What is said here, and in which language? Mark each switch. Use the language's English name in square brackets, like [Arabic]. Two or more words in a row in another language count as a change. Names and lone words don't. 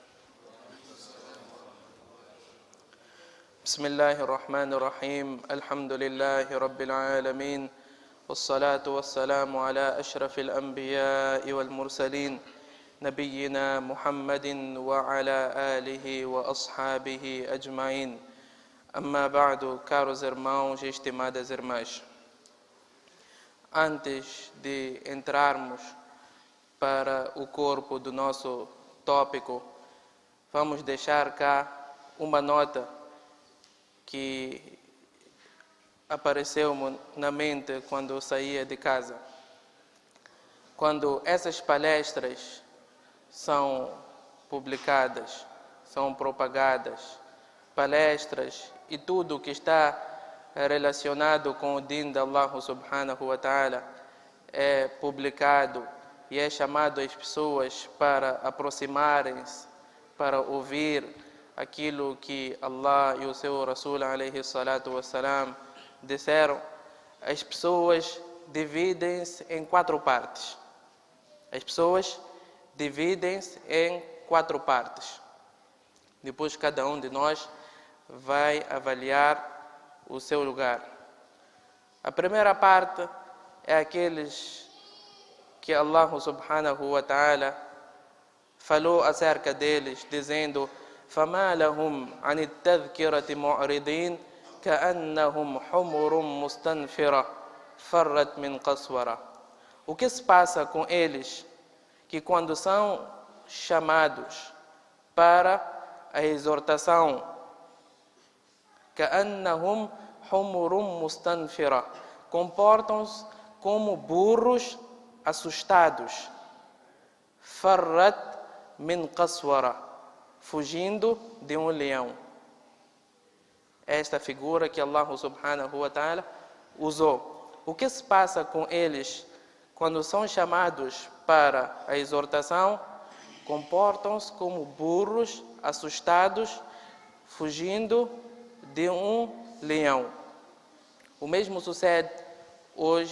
[Arabic] بسم الله الرحمن الرحيم. الحمد لله رب العالمين، والصلاة والسلام على أشرف الأنبياء والمرسلين نبينا محمد وعلى آله وأصحابه أجمعين. أما بعد, [Portuguese] caros irmãos e estimadas irmãs, antes de entrarmos para o corpo do nosso tópico, vamos deixar cá uma nota que apareceu na mente quando eu saía de casa. Quando essas palestras são publicadas, são propagadas, palestras e tudo que está relacionado com o Din de Allah [Arabic] سبحانه وتعالى [Portuguese] é publicado e é chamado as pessoas para aproximarem-se, para ouvir aquilo que Allah e o seu Rasul [Arabic] عليه الصلاة والسلام [Portuguese] disseram, as pessoas dividem-se em 4 partes. As pessoas dividem-se em 4 partes. Depois cada um de nós vai avaliar o seu lugar. A primeira parte é aqueles que Allah [Arabic] سبحانه وتعالى [Portuguese] falou acerca deles, dizendo: [Arabic] فَمَا لَهُمْ عَنِ التَّذْكِرَةِ مُعْرِضِينَ كَأَنَّهُمْ حُمُرٌ مُسْتَنْفِرَةٌ فَرَّتْ مِنْ قَسْوَرَةٍ. [Portuguese] O que se passa com eles, que quando são chamados para a exortação, [Arabic] كَأَنَّهُمْ حُمُرٌ مُسْتَنْفِرَةٌ, [Portuguese] comportam-se como burros assustados, [Arabic] فَرَّتْ مِنْ قَسْوَرَةٍ, [Portuguese] fugindo de um leão. Esta figura que Allah [Arabic] سبحانه وتعالى [Portuguese] usou. O que se passa com eles quando são chamados para a exortação? Comportam-se como burros assustados, fugindo de um leão. O mesmo sucede hoje.